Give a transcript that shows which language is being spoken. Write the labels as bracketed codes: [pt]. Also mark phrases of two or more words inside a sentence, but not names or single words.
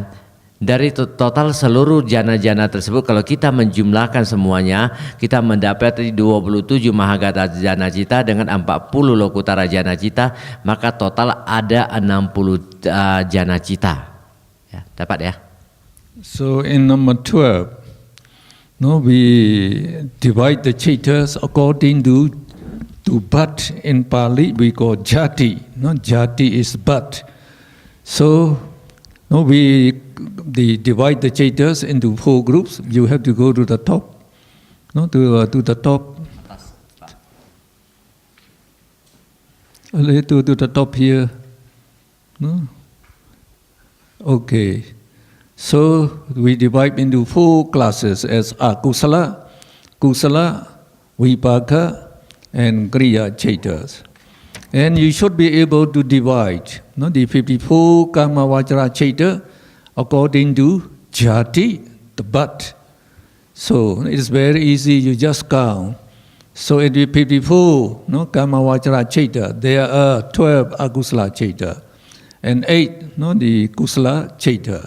[id] Dari total seluruh jana-jana tersebut, kalau kita menjumlahkan semuanya, kita mendapati 27 [pi] Mahagata Jana Cita [id] dengan 40 [pi] Lokuttara Jana Cita, [id] maka total ada 60 [pi] jana cita. [id] Ya, dapat ya? [en] So in number 12, we divide the citas according to but in Pali we call jati. Jati is but. So we divide the citas into 4 groups. You have to go to the top, to the top. To the top here. No? Okay. So we divide into 4 classes as [pi] akusala, kusala, vipaka, [en] and kriya citas. And you should be able to divide the 54 [pi] kama vajra cita [en] according to jati, the but. So it is very easy, you just count. So in the 54 [pi] kama vajra cita, [en] there are 12 [pi] akusala cita [en] and 8 the [pi] kusala cita.